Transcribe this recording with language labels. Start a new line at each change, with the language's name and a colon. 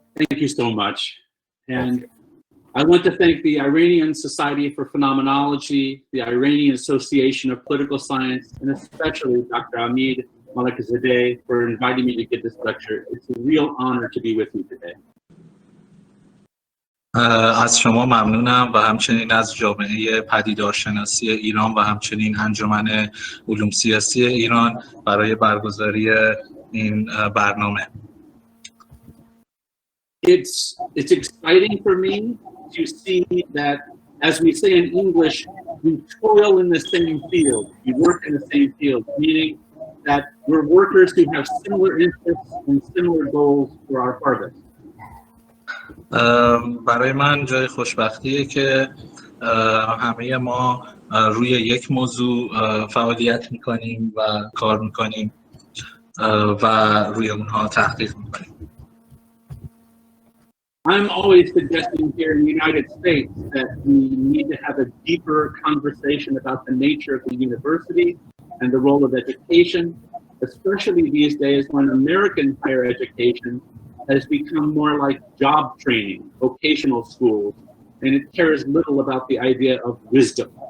English: Thank you so much. And I want to thank the Iranian Society for Phenomenology, the Iranian Association of Political Science, and especially Dr. Hamid Malekzadeh for inviting me to give this lecture. It's a real honor to be with you today.
Persian: از شما ممنونم و همچنین از جامعه پدیدارشناسی ایران و همچنین انجمن علوم سیاسی ایران برای برگزاری این برنامه.
English: It's exciting for me to see that, as we say in English, we toil in the same field, we work in the same field, meaning that we're workers who have similar interests and similar goals for our harvest.
Persian: برای من جای خوشبختیه که همه ما روی یک موضوع فعالیت میکنیم و کار میکنیم و روی اونها تحقیق میکنیم.
English: I'm always suggesting here in the United States that we need to have a deeper conversation about the nature of the university and the role of education, especially these days when American higher education has become more like job training, vocational schools, and it cares little about the idea of wisdom.